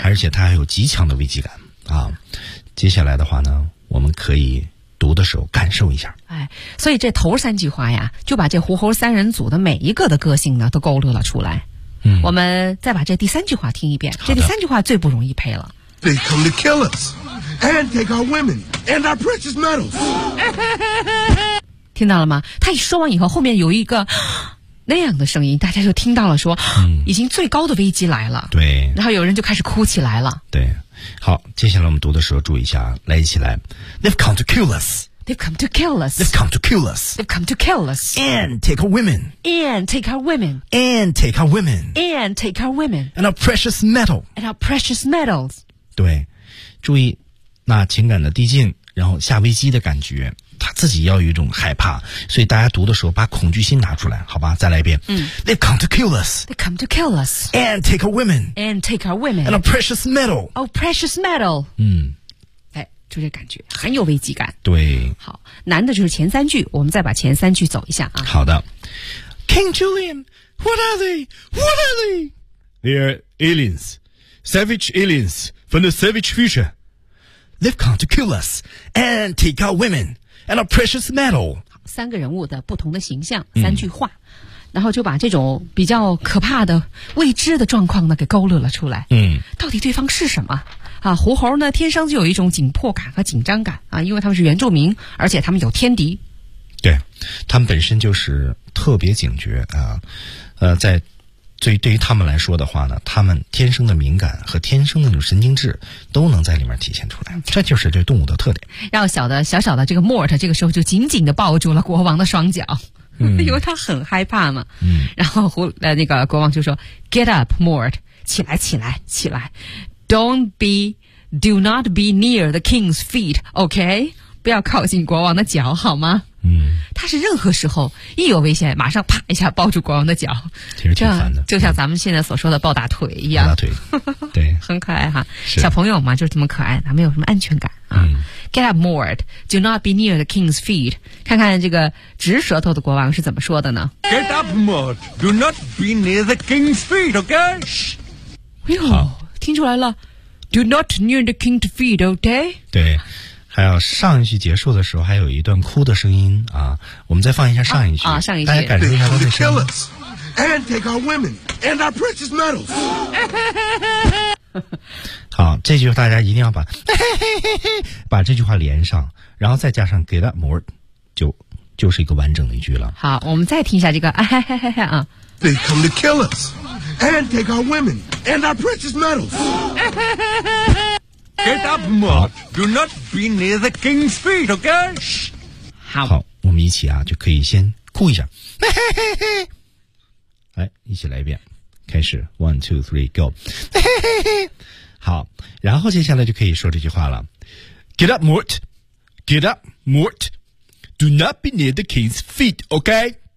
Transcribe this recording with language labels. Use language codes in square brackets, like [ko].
[zh] 而且他还有极强的危机感啊。接下来的话呢，我们可以读的时候感受一下。哎，所以这头三句话呀，就把这狐猴三人组的每一个的个性呢都勾勒了出来。嗯，我们再把这第三句话听一遍。这第三句话最不容易配了。 [en] They come to kill us and take our women and our precious metals. [zh] 听到了吗？他一说完以后，后面有一个那样的声音，大家就听到了说，已经最高的危机来了。对，然后有人就开始哭起来了。对，好，接下来我们读的时候注意一下，来，一起来。 [en] They've come to kill us. They've come to kill us. They've come to kill us. They've come to kill us. And take our women. And take our women. And take our women. And take our women. And our precious metal. And our precious metals. [zh] 对，注意那情感的递进，然后下危机的感觉，他自己要有一种害怕，所以大家读的时候把恐惧心拿出来，好吧？再来一遍。嗯。 [en] They come to kill us. They come to kill us. And take our women. And take our women. And our precious metal. Our precious metal. 嗯。 [zh] 哎，就这感觉很有危机感。对。好，难的就是前三句，我们再把前三句走一下啊。好的。 [en] King Julian, what are they? What are they? They are aliens, savage aliens from the savage future. They've come to kill us and take our women. And a precious metal. [zh] 三个人物的不同的形象，三句话，然后就把这种比较可怕的未知的状况呢给勾勒了出来。嗯，到底对方是什么啊？狐猴呢天生就有一种紧迫感和紧张感啊，因为他们是原住民，而且他们有天敌。对，他们本身就是特别警觉啊。在对于他们来说的话呢，他们天生的敏感和天生的那种神经质都能在里面体现出来，这就是对动物的特点。让小小的这个莫尔特这个时候就紧紧地抱住了国王的双脚，因为他很害怕嘛。嗯，然后那个国王就说 [en] ：“Get up, Mort， [zh] 起来，起来，起来 [en] ，Do not be near the king's feet, OK？ [zh] 不要靠近国王的脚，好吗？” 嗯，他是任何时候一有危险马上啪一下抱住国王的脚，其实挺烦的，就像咱们现在所说的抱大腿一样。抱大腿，对。很可爱哈，小朋友嘛就是这么可爱，他没有什么安全感啊。 [en] Get up, Mort, do not be near the king's feet. [zh] 看看这个直舌头的国王是怎么说的呢。 [en] Get up, Mort, do not be near the king's feet, okay? [zh] 哎呦，听出来了。 [en] Do not near the king's feet, okay? [zh] 对。还有上一句结束的时候还有一段哭的声音啊，我们再放一下上一句。啊，上一句大家感受一下他的声音。 [en] And take our women and our precious metals. [zh] 好，这句大家一定要把把这句话连上，然后再加上 [en] get up more， [zh] 就是一个完整的一句了。好，我们再听一下这个啊。 [en] They come to kill us and take our women and our precious metals. Get up, Mort. Do not be near the king's feet, okay? [zh] 好，我们一起啊，就可以先哭一下。嘿嘿嘿，来，一起来一遍，开始 ， [en] one, two, three, go。嘿嘿嘿， [zh] 好，然后接下来就可以说这句话了。 [en] Get up, Mort. Get up, Mort. Do not be near the king's feet, okay?